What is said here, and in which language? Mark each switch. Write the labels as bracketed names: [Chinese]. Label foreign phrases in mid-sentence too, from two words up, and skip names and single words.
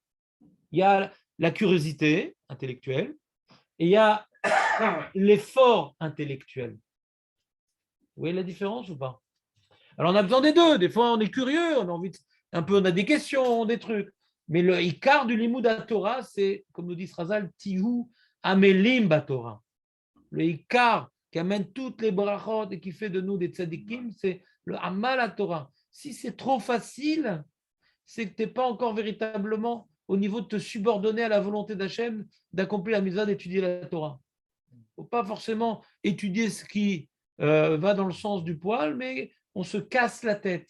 [French] Il y a la curiosité intellectuelle et il y a l'effort intellectuel. Vous voyez la différence ou pas? Alors on a besoin des deux. Des fois on est curieux, on a envie on a des questions, des trucs. Mais le ikar du limud à Torah, c'est, comme nous dit Srazal, [Hebrew] תהיו עמלים בתורה. [French] Le ikar qui amène toutes les brachot et qui fait de nous des tzadikim, c'est le amal à Torah. Si c'est trop facile, c'est que tu n'es pas encore véritablement au niveau de te subordonner à la volonté d'Hachem d'accomplir la mitzvah d'étudier la Torah. Il ne faut pas forcément étudier ce qui va dans le sens du poil, mais on se casse la tête.